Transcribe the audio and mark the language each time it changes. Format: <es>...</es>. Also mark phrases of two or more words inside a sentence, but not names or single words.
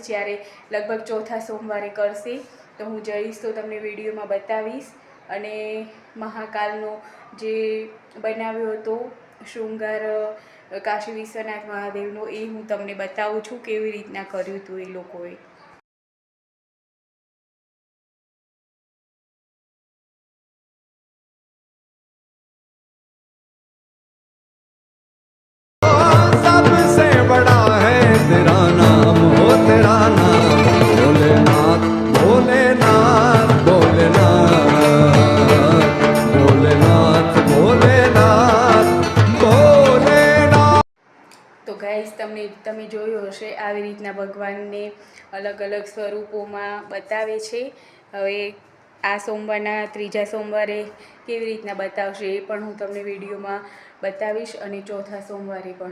<gu>જ્યારે લગભગ ચોથા સોમવારે કરશે તો હું જઈશ તો તમને વિડીયોમાં બતાવીશ. અને મહાકાલનો જે બનાવ્યો હતો શૃંગાર કાશી વિશ્વનાથ મહાદેવનો એ હું તમને બતાવું છું કેવી રીતના કર્યું હતું એ લોકોએ.</gu> <hi>सबसे बड़ा है तेरा नाम हो तेरा नाम भोलेनाथ भोलेनाथ भोलेनाथ भोलेनाथ भोलेनाथ भोलेनाथ.</hi> <gu>તો ગાઈસ તમે જોયું હશે આવી રીતના ભગવાનને અલગ અલગ સ્વરૂપોમાં બતાવે છે. હવે આ સોમવારના ત્રીજા સોમવારે કેવી રીતના બતાવશે એ પણ હું તમને વિડીયોમાં બતાવીશ. અને ચોથા સોમવારે પણ.</gu>